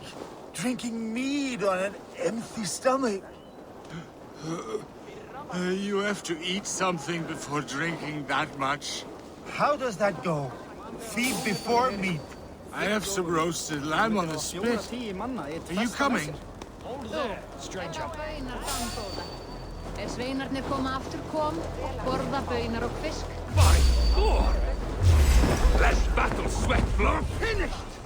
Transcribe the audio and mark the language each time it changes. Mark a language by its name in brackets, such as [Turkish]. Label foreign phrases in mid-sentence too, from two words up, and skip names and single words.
[English] Drinking mead on an empty stomach? You have to eat something before drinking that much. How does that go? Feed before meat. I have some roasted lamb on the spit. Are you coming? Hold there, stranger. [Icelandic] Sveinarnir koma aftur kom og borða baunar og fisk. [English] By Thor! Let battle sweat flow finished!